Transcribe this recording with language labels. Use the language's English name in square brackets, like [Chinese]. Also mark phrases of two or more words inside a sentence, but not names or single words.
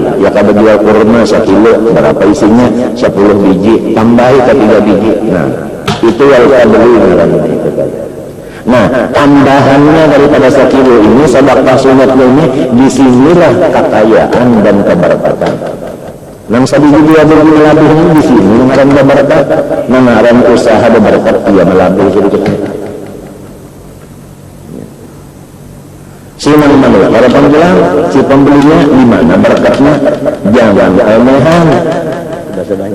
[Indonesian] Ya kalau jual kurma 1 kilo, berapa isinya? [Banjar] 10 biji, tambahi ke 3 biji. [Indonesian] Nah, itu yang kita beli itu. Nah, tambahannya daripada 1 kilo ini, sedekah sunat ini, disinilah kekayaan dan keberkatan. [Banjar] Nang sabiji dia beli melabihnya di sini, ngaran berkat, ngaran usaha berkat, dia melabih sedikit. [Indonesian] Si mana-mana, para pembelinya, si pembelinya di mana berkatnya? Jangan keanehan. Sudah sebanyak.